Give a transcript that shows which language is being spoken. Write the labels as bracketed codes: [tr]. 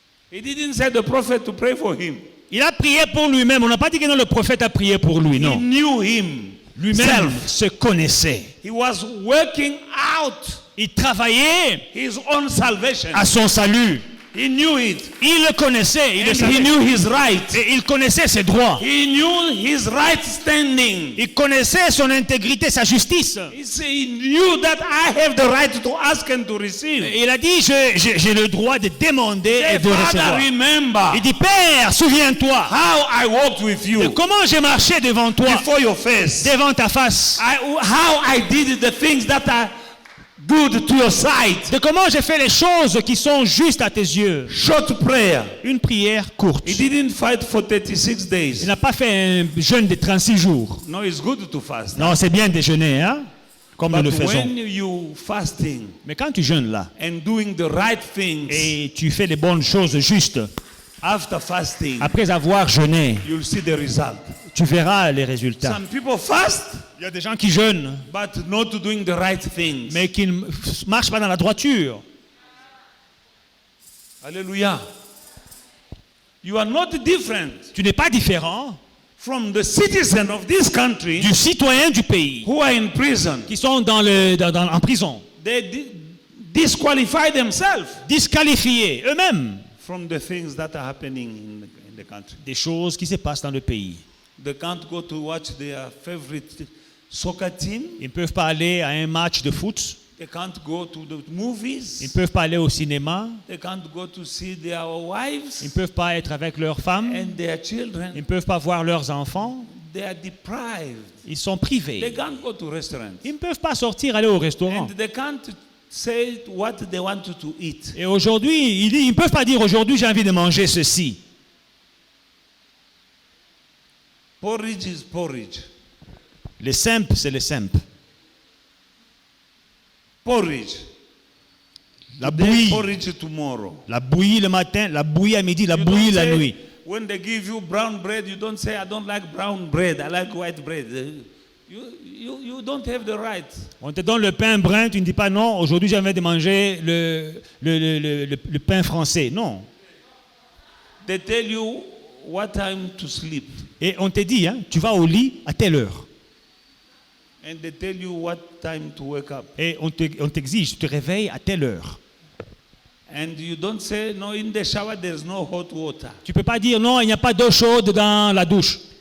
[en] He didn't say the prophet to pray for him. [fr] Il a prié pour lui-même. On n'a pas dit que non, le prophète a prié pour lui, [en] He [fr] non. [en] knew him. [fr] Lui-même se connaissait. [en] He was working out [fr] Il travaillait [en] his own salvation. [fr] à son salut. [en] He knew it. [fr] Il le connaissait. Il le [en] And he [fr] savait. [en] knew his right. [fr] Et il connaissait ses droits. [en] He knew his right standing. [fr] Il connaissait son intégrité, sa justice. [en] He knew that I have the right to ask and to receive. [fr] Et il a dit, j'ai le droit de demander et [en] Say, [fr] de [en] Father, [fr] recevoir. [en] remember [fr] Il dit, Père, souviens-toi [en] how I walked with [fr] de [en] you [fr] comment j'ai marché devant toi, [en] before your face. [fr] devant ta face, [en] How I did the things that are good to your sight. [fr] de comment j'ai fait les choses qui sont justes à tes yeux. [en] Short prayer. [fr] Une prière courte. [en] He didn't fight for 36 [fr] Il [en] days. [fr] n'a pas fait un jeûne de 36 jours. [en] No, it's good to fast. [fr] Non, c'est bien de jeûner, hein, comme nous [en] But [fr] le faisons. [en] when you fasting [fr] Mais quand tu jeûnes là, [en] and doing the right things, [fr] et tu fais les bonnes choses justes, [en] after fasting, [fr] après avoir jeûné, [en] you'll see the result. [fr] tu verras les résultats. [en] Some people fast, [fr] Il y a des gens qui jeûnent, [en] but not doing the right things. [fr] mais qui ne marchent pas dans la droiture. [en] Hallelujah. You are not different [fr] Tu n'es pas différent [en] from the citizen of this country [fr] du citoyen du pays [en] who are in prison. [fr] qui sont en prison, [en] They disqualify themselves [fr] disqualifiés eux-mêmes [en] from the things that are happening in the country. [fr] des choses qui se passent dans le pays. [en] They can't go to watch their favorite soccer team. [fr] Ils ne peuvent pas aller à un match de foot, [en] They can't go to the [fr] ils ne [en] movies. [fr] peuvent pas aller au cinéma, [en] They can't go to see their wives [fr] ils ne peuvent pas être avec leurs femmes, [en] and their [fr] ils [en] children. [fr] ne peuvent pas voir leurs enfants, [en] They are deprived. [fr] ils sont [en] They [fr] privés. [en] can't go to restaurants. [fr] Ils ne peuvent pas sortir, aller au restaurant. [en] And they can't say what they want to eat. [fr] Et aujourd'hui, ils ne peuvent pas dire aujourd'hui j'ai envie de manger ceci. [en] Porridge is porridge. [fr] Les simples, c'est les simples. [en] Porridge. [fr] La [en] Today, [fr] bouillie. [en] porridge tomorrow. [fr] La bouillie le matin, la bouillie à midi, la [en] You [fr] bouillie [en] don't [fr] la [en] say, [fr] nuit. [en] when they give you brown bread, you don't say, I don't like brown bread, I like white bread. You don't have the right. [fr] On te donne le pain brun, tu ne dis pas non, aujourd'hui j'ai envie de manger le pain français. Non. [en] They tell you what time to sleep. [fr] Et on te dit, hein, tu vas au lit à telle heure. [en] And they tell you what time to wake up. [fr] Et on t'exige, tu te réveilles à telle heure. [en] And you don't say, no, in the shower there's no hot water. [fr] Tu ne peux pas dire non, il n'y a pas d'eau chaude dans la douche.